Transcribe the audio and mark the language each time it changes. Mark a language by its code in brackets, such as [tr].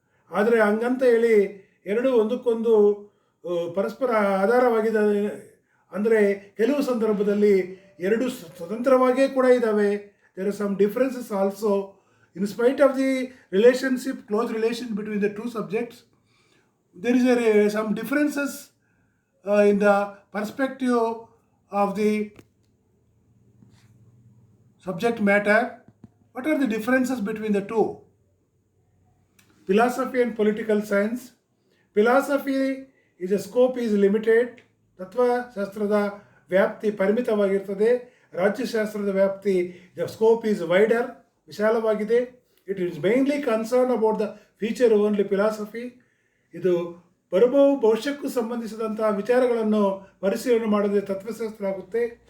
[kn] ಆದರೆ ಹಂಗಂತ ಹೇಳಿ ಎರಡು ಒಂದಕ್ಕೊಂದು ಪರಸ್ಪರ ಆಧಾರವಾಗಿದ್ದಾವೆ ಅಂದರೆ ಕೆಲವು ಸಂದರ್ಭದಲ್ಲಿ ಎರಡು ಸ್ವತಂತ್ರವಾಗಿಯೇ ಕೂಡ ಇದ್ದಾವೆ. [en] There are some differences also. In spite of the relationship, close relation between the two subjects, there is some differences in the perspective of the subject matter. What are the differences between the two? Philosophy and political science. Philosophy is a scope is limited. ತತ್ವಶಾಸ್ತ್ರದ [kn] ವ್ಯಾಪ್ತಿ ಪರಿಮಿತವಾಗಿರ್ತದೆ. ರಾಜ್ಯಶಾಸ್ತ್ರದ ವ್ಯಾಪ್ತಿ, [en] the scope is wider, [kn] ವಿಶಾಲವಾಗಿದೆ. [en] It is mainly concern about the future only philosophy. [kn] ಇದು ಭವಿಷ್ಯಕ್ಕೂ ಸಂಬಂಧಿಸಿದಂತಹ ವಿಚಾರಗಳನ್ನು ಪರಿಶೀಲನೆ ಮಾಡದೆ ತತ್ವಶಾಸ್ತ್ರ ಆಗುತ್ತೆ.